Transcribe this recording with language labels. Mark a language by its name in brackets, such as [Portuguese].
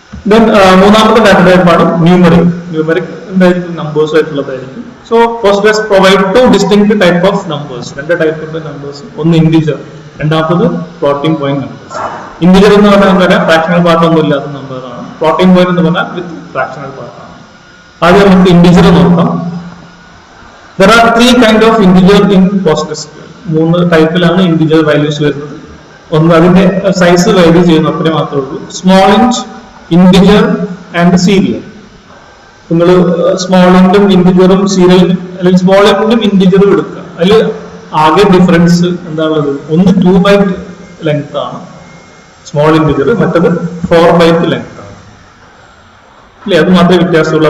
[Malayalam] Then മൂന്നാമത്തെ data ടൈപ്പാണ് numeric. Numeric എന്തായിരിക്കും, numbers ആയിട്ടുള്ളതായിരിക്കും. [English] So Postgres provide 2 distinct type of numbers. [Malayalam] 2 type of numbers, ഒന്ന് integer, രണ്ടാമത്തത് floating point numbers. Integer എന്ന് പറഞ്ഞാൽ ഫ്രാക്ഷണൽ പാർട്ട് ഒന്നും ഇല്ലാത്ത നമ്പറാണ്. ഫ്ലോട്ടിംഗ് പോയിന്റ് എന്ന് പറഞ്ഞാൽ വിത്ത് ഫ്രാക്ഷണൽ പാർട്ടാണ്. ആദ്യം നമുക്ക് ഇന്റിജർ നോക്കാം. [English] There are 3 kind of integer in PostgreSQL. [Malayalam] 3 ടൈപ്പിലാണ് integer values വരുന്നത്. ഒന്ന് അതിന്റെ സൈസ് വാല്യൂ ചെയ്യുന്നു, അത്രേ മാത്രമേ ഉള്ളൂ. Small int, integer and serial. നിങ്ങൾ സ്മോൾ ഇൻറ്റും ഇന്റിജറും സീരിയൽ, അല്ലെങ്കിൽ സ്മോൾ ഇൻറ്റും ഇന്റിജറും എടുക്കുക. അതിൽ ആകെ ഡിഫറൻസ് എന്താണുള്ളത്, ഒന്ന് 2 ബൈറ്റ് ലെങ്ത് ആണ് സ്മോൾ ഇന്റിജർ, മറ്റത് 4 ബൈറ്റ് ലെങ്ത് ആണ് അല്ലേ. അത് മാത്രമേ വ്യത്യാസമുള്ളൂ.